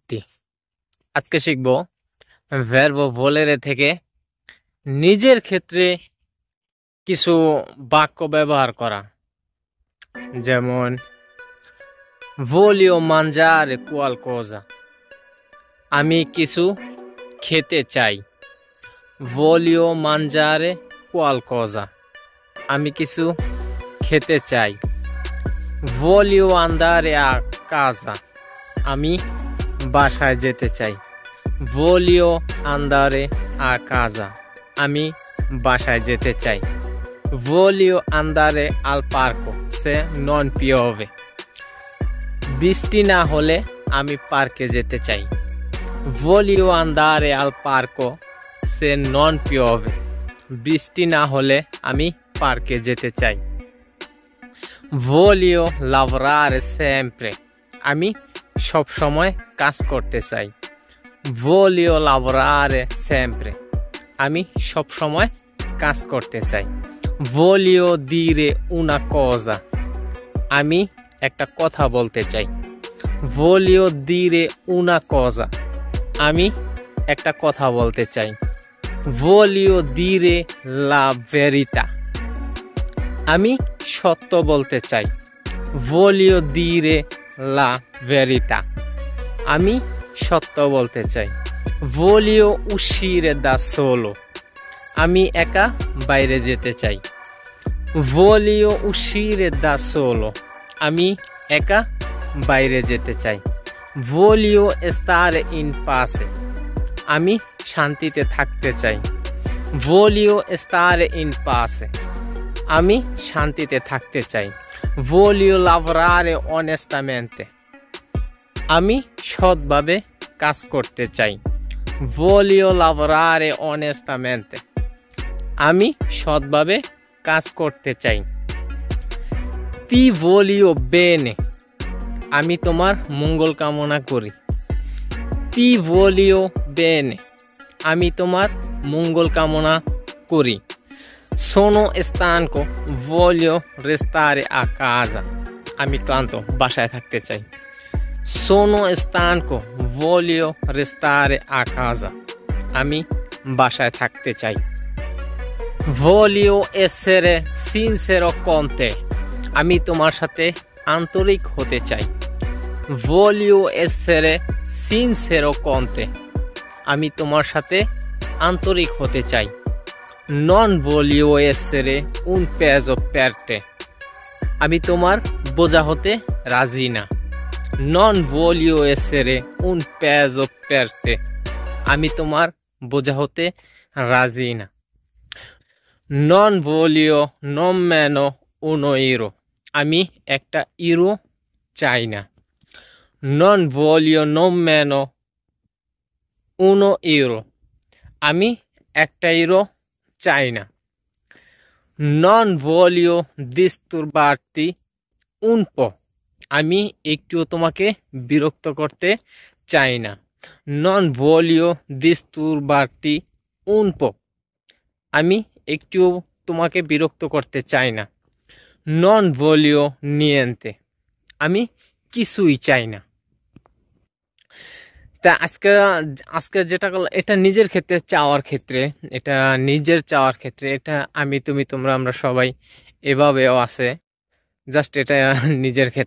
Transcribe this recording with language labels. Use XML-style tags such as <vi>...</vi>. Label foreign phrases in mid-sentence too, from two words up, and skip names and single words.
<bn>ব্যক্তি। আজকে শিখব</bn> <it>verbo volere</it> <bn>থেকে নিজের ক্ষেত্রে কিছু বাক্য ব্যবহার করা।</bn> <it>যেমন voglio mangiare qualcosa,</it> <bn>আমি কিছু খেতে চাই।</bn> <it>voglio mangiare qualcosa,</it> <bn>আমি কিছু খেতে চাই।</bn> <it>voglio andare a casa,</it> <bn>আমি বাসায় যেতে চাই।</bn> <it>voglio andare a casa,</it> <bn>আমি বাসায় যেতে চাই।</bn> <it>voglio andare al parco se non piove,</it> <bn>বৃষ্টি না হলে আমি পার্কে যেতে চাই।</bn> <it>voglio andare al parco se non piove,</it> <bn>বৃষ্টি না হলে আমি পার্কে যেতে চাই।</bn> <it>voglio lavorare sempre,</it> <bn>আমি সব সময় কাজ করতে চাই।</bn> <it>voglio lavorare sempre,</it> <bn>আমি সব সময় কাজ করতে চাই।</bn> <it>voglio dire una cosa,</it> <bn>আমি একটা কথা বলতে চাই।</bn> <it>voglio dire una cosa,</it> <bn>আমি একটা কথা বলতে চাই।</bn> <it>voglio dire la verità,</it> <bn>আমি সত্য বলতে চাই।</bn> <it>voglio dire la verità,</it> <bn>আমি সত্য বলতে চাই।</bn> <it>voglio uscire da solo,</it> <bn>আমি একা বাইরে যেতে চাই।</bn> <it>voglio uscire da solo,</it> <bn>আমি একা বাইরে যেতে চাই।</bn> <it>voglio stare in pace,</it> <bn>আমি শান্তিতে থাকতে চাই।</bn> <it>voglio stare in pace,</it> <bn>আমি শান্তিতে থাকতে চাই।</bn> <it>voglio lavorare onestamente,</it> <bn>আমি সৎভাবে কাজ করতে চাই।</bn> <it>voglio lavorare onestamente,</it> <bn>আমি সৎভাবে কাজ করতে চাই।</bn> <it>ti voglio bene,</it> <bn>আমি তোমার মঙ্গল কামনা করি।</bn> <it>ti voglio bene,</it> <bn>আমি তোমার মঙ্গল কামনা করি।</bn> <it>sono stanco, voglio restare a casa,</it> <bn>আমি ক্লান্ত, বাসায় থাকতে চাই।</bn> <it>sono stanco, voglio restare a casa,</it> <bn>আমি বাসায় থাকতে চাই।</bn> <it>voglio essere sincero con te,</it> <bn>আমি তোমার সাথে আন্তরিক হতে চাই।</bn> <it>voglio essere sincero con te,</it> <bn>আমি তোমার সাথে আন্তরিক হতে চাই।</bn> <it>non voglio essere un peso per te,</it> <bn>আমি তোমার বোঝা হতে রাজি না।</bn> <it>non voglio essere un peso per te,</it> <bn>আমি তোমার বোঝা হতে রাজি না।</bn> <it>non voglio nemmeno uno euro,</it> <bn>আমি একটা ইউরো চাই না।</bn> <it>non voglio nemmeno uno euro,</it> <bn>আমি একটা ইউরো চাই না।</bn> <it>non voglio disturbarti un po',</it> <bn>আমি একটুও তোমাকে বিরক্ত করতে চাই না।</bn> <it>non voglio disturbarti un po',</it> <bn>আমি একটুও তোমাকে বিরক্ত করতে চাই না।</bn> <it>non voglio niente,</it> <bn>আমি কিছুই চাই না। তা আজকে যেটা করলাম এটা নিজের ক্ষেত্রে চাওয়ার ক্ষেত্রে, এটা নিজের চাওয়ার ক্ষেত্রে, এটা আমি তুমি তোমরা আমরা সবাই এভাবেও আছে। জাস্ট এটা নিজের ক্ষেত্রে।</bn>